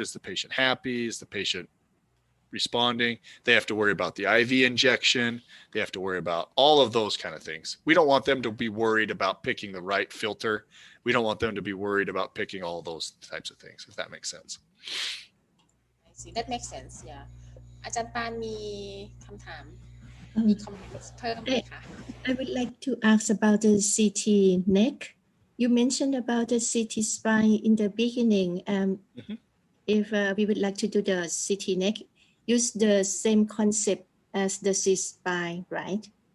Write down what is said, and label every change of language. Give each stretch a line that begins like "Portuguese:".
English: Is the patient happy? Is the patient responding? They have to worry about the IV injection. They have to worry about all of those kind of things. We don't want them to be worried about picking the right filter. We don't want them to be worried about picking all those types of things, if that makes sense. I see. That makes sense. Yeah.
Thai: อาจารย์ปานมีคำถาม มีคอมเมนต์เพิ่มไหมคะ
English: I would like to ask about the CT neck. You mentioned about the CT spine in the beginning. If we would like to do the CT neck, use the same concept as the C spine, right?